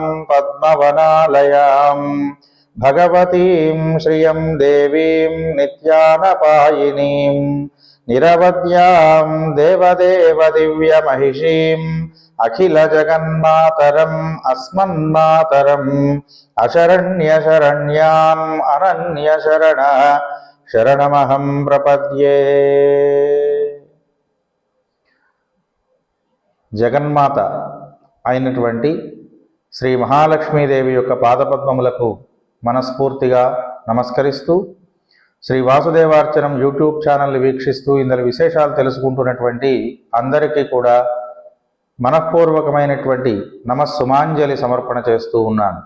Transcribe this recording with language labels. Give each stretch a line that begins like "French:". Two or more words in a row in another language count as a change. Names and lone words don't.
Sanskrit: पद्मवनालयां भगवतीं श्रियं देवीं नित्यानपायिनीं निरवध्यां देवदेव दिव्यमहिषीं अखिलजगन्मातरम् अस्मन्मातरम् अशरण्यशरण्याम् अनन्यशरण शरणमहं प्रपद्ये।
Telugu: జగన్మాత అయినటువంటి శ్రీ మహాలక్ష్మీదేవి యొక్క పాదపద్మములకు మనస్ఫూర్తిగా నమస్కరిస్తూ శ్రీ వాసుదేవార్చనం
English: YouTube channel
Telugu: వీక్షిస్తూ ఇందులో విశేషాలు తెలుసుకుంటున్నటువంటి అందరికీ కూడా మనఃపూర్వకమైనటువంటి నమస్సుమాంజలి సమర్పణ చేస్తూ ఉన్నాను.